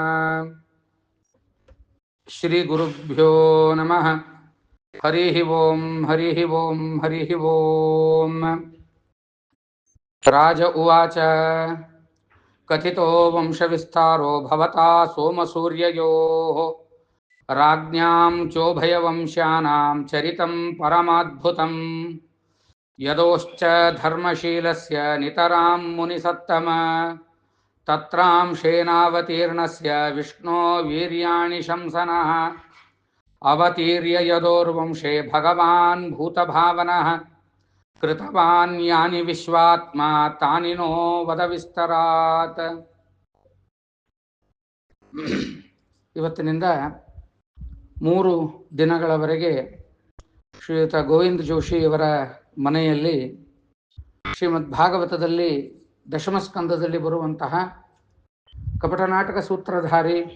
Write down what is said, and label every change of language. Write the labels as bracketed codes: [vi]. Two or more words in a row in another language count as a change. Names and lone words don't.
[sa] श्रीगुरुभ्यो नमः हरिः ओं हरिः ओं हरिः ओं राज उवाच कथितो वंशविस्तारो भवता सोमसूर्ययोः राज्ञां चोभयवंश्यानां चरितं परमाद्भुतं यदोश्च धर्मशीलस्य नितरां मुनिसत्तम तत्रांशेनावतीर्णस्य विष्णो वीर्याणि शंसनः अवतीर्य यदोर्वंशे भगवान् भूतभावनः कृतवान् यानि विश्वात्मा तानि नो वद ವಿಸ್ತರಾತ್. [kn] ಇವತ್ತಿನಿಂದ 3 ದಿನಗಳವರೆಗೆ ಶ್ರೀಯುತ ಗೋವಿಂದ ಜೋಶಿಯವರ ಮನೆಯಲ್ಲಿ ಶ್ರೀಮದ್ ಭಾಗವತದಲ್ಲಿ ದಶಮಸ್ಕಂದದಲ್ಲಿ ಬರುವಂತಹ ಕಪಟನಾಟಕ ಸೂತ್ರಧಾರಿ